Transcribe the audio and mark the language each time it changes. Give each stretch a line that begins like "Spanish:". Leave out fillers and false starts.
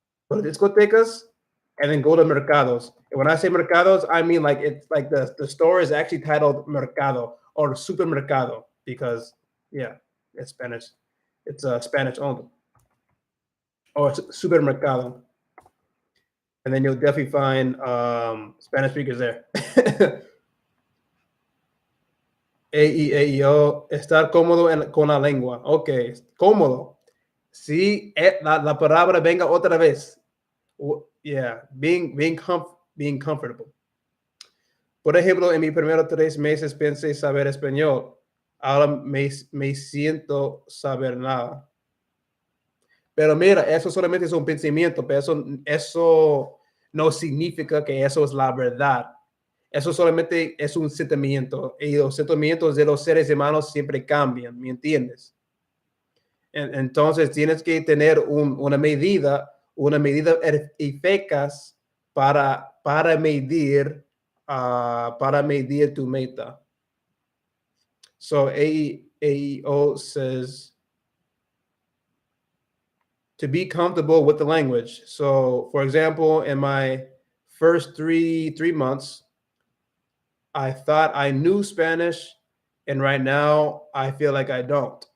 English: Go to discotecas and then go to mercados. And when I say mercados, I mean like it's like the store is actually titled Mercado or Supermercado because yeah, it's Spanish. It's Spanish owned or Supermercado. And then you'll definitely find Spanish speakers there.
Spanish: AEAEO, estar cómodo con la lengua. Ok, cómodo. Sí, la palabra venga otra vez.
English: Yeah, being comfortable.
Spanish: Por ejemplo, en mis primeros 3 meses pensé saber español. Ahora me siento saber nada. Pero mira, eso solamente es un pensamiento, pero eso no significa que eso es la verdad. Eso solamente es un sentimiento y los sentimientos de los seres humanos siempre cambian, ¿me entiendes? Entonces tienes que tener una medida eficaz para medir tu meta.
English: So AEO says to be comfortable with the language. So for example, in my first three months, I thought I knew Spanish, and right now I feel like I don't.